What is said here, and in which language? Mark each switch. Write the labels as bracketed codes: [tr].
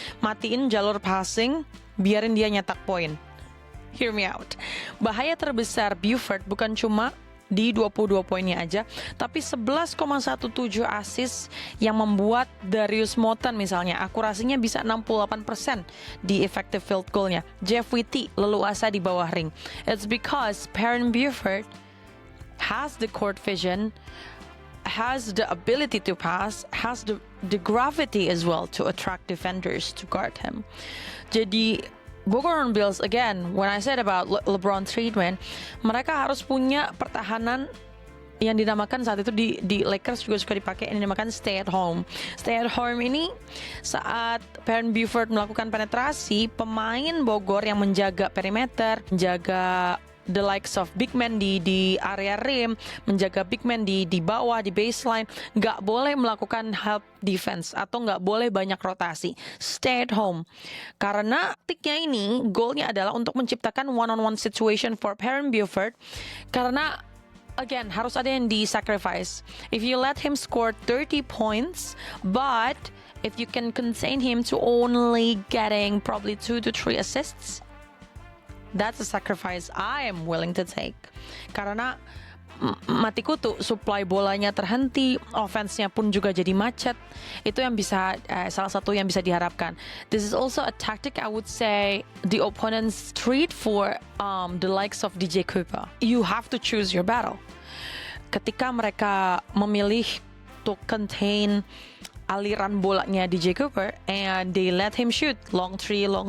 [id] Matiin jalur passing, biarin dia nyetak poin. [en] Hear me out. [id] Bahaya terbesar Buford bukan cuma di 22 poinnya aja, tapi 11,17 assist yang membuat Darius Moten misalnya akurasinya bisa 68% di effective field goalnya. Jeff Whitty leluasa di bawah ring. [en] It's because Perrin Buford has the court vision, has the ability to pass, has the gravity as well to attract defenders to guard him. [id] Jadi Bogor Hornbills, [en] again, when I said about LeBron treatment, [id] mereka harus punya pertahanan yang dinamakan saat itu di Lakers juga suka dipakai, yang dinamakan stay at home. Stay at home ini saat Perrin Buford melakukan penetrasi, pemain Bogor yang menjaga perimeter, menjaga the likes of big man di area rim, menjaga big man di bawah, di baseline, nggak boleh melakukan help defense atau nggak boleh banyak rotasi. Stay at home. Karena tiknya ini, goalnya adalah untuk menciptakan one-on-one situation for Perrin Buford. Karena again, harus ada yang di-sacrifice. [en] If you let him score 30 points, but if you can contain him to only getting probably 2 to 3 assists, that's a sacrifice I am willing to take. [id] Karena mati kutu, supply bolanya terhenti, offense-nya pun juga jadi macet. Itu yang bisa salah satu yang bisa diharapkan. [en] This is also a tactic I would say the opponents treat for the likes of DJ Cooper. You have to choose your battle. [id] Ketika mereka memilih [en] to contain [id] aliran bolanya [en] DJ Cooper and they let him shoot long three.